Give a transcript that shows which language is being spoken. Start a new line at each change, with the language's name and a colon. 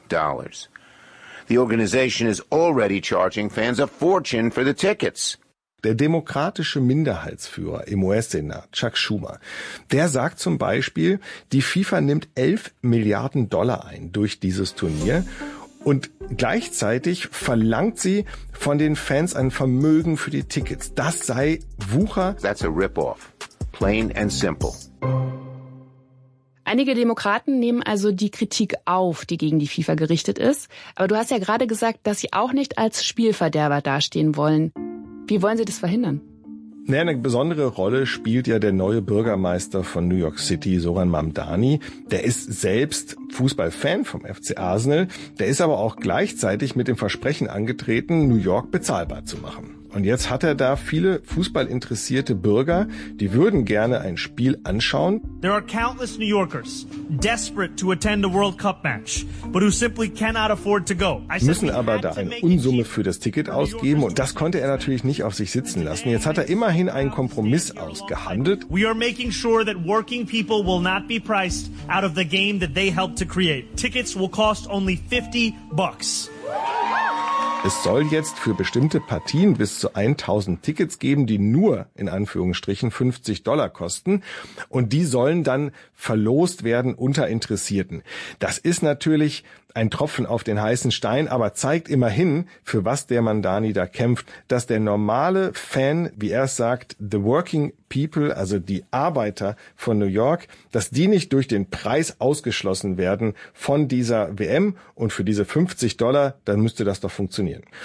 English: The organization is already charging fans a fortune for the tickets.
German: Der demokratische Minderheitsführer im US-Senat, Chuck Schumer, der sagt zum Beispiel, die FIFA nimmt 11 Milliarden Dollar ein durch dieses Turnier und gleichzeitig verlangt sie von den Fans ein Vermögen für die Tickets. Das sei Wucher.
English: That's a rip-off, plain and simple.
German: Einige Demokraten nehmen also die Kritik auf, die gegen die FIFA gerichtet ist. Aber du hast ja gerade gesagt, dass sie auch nicht als Spielverderber dastehen wollen. Wie wollen sie das verhindern? Naja, eine besondere Rolle spielt ja der neue Bürgermeister von New York City, Soran Mamdani. Der ist selbst Fußballfan vom FC Arsenal. Der ist aber auch gleichzeitig mit dem Versprechen angetreten, New York bezahlbar zu machen. Und jetzt hat er da viele fußballinteressierte Bürger, die würden gerne ein Spiel anschauen.
English: There are countless New Yorkers desperate to attend a World Cup match, but who simply cannot afford to go.
German: Müssen aber da eine Unsumme für das Ticket ausgeben und das konnte er natürlich nicht auf sich sitzen lassen. Jetzt hat er immerhin einen Kompromiss ausgehandelt.
English: We are making sure that working people will not be priced out of the game that they helped to create. Tickets will cost only $50.
German: Es soll jetzt für bestimmte Partien bis zu 1000 Tickets geben, die nur in Anführungsstrichen $50 kosten. Und die sollen dann verlost werden unter Interessierten. Das ist natürlich ein Tropfen auf den heißen Stein, aber zeigt immerhin, für was der Mandani da kämpft, dass der normale Fan, wie er es sagt,
English: the working people,
German: also die Arbeiter von New York, dass die nicht durch den Preis ausgeschlossen werden von dieser WM, und für diese $50, dann müsste das doch funktionieren.